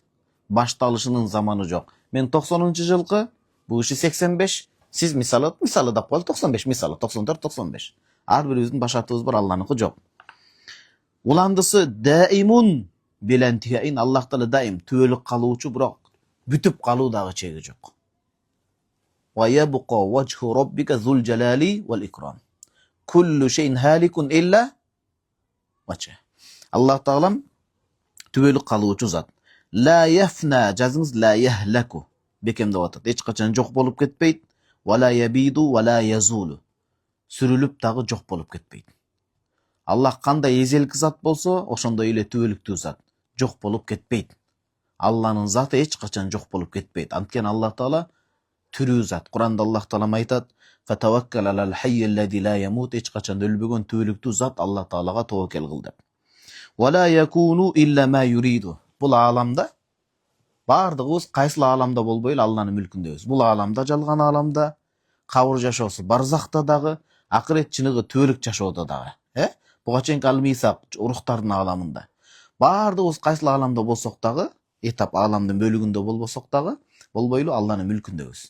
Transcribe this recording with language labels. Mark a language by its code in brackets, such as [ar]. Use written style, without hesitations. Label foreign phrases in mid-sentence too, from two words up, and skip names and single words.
[ky] Башталышынын заманы жок. Мен 90-жылкы, бул киши 85, сиз мисалы деп коелу 95, мисалы 94, 95. Ар бирибиздин башатыбыз бар, Алланыкы жок. Уландысы [ar] دائم بلا انتهاء, [ky] Аллах Таала даим түбөлүк калуучу, бирок бүтүп калуу дагы чеги жок. [ar] ويبقى وجه ربك ذو الجلال والإكرام. كل شيء هالك إلا وجه. [ky] Аллах Таала түбөлүк калуучу зат. [ar] لا يفنى, жазыңыз, لا يهلك. [ky] Бекем деп атат. Эч качан жок болуп кетпейт. [ar] ولا يبيد ولا يزول. [ky] Сүрүлүп дагы жок болуп кетпейт. Аллах кандай эзелки зат болсо, ошондой эле түбөлүктүү зат. Жок болуп кетпейт. Алланын заты эч качан жок болуп кетпейт. Анткени Аллах Таала түрүү зат. Куранда Аллах Таала айтат: [ar] "فتوكل على الحي الذي لا يموت", [ky] эч качан өлбөгөн түбөлүктүү зат Аллах Таалага тобокел кыл деп. [ar] "ولا يكون إلا ما يريد". [ky] Бул ааламда бардыгыбыз кайсыл ааламда болбойлу Алланын мүлкүндөбүз. Бул ааламда, жалган ааламда, кабыр жашоосу барзакта дагы, акырет чыныгы түбөлүк жашоодо дагы. Буга чейинки ал-мисак урухтардын ааламында. Бардыгыбыз кайсыл ааламда болсок дагы, этап ааламдын бөлүгүндө болбосок дагы, болбойлу Алланын мүлкүндөбүз.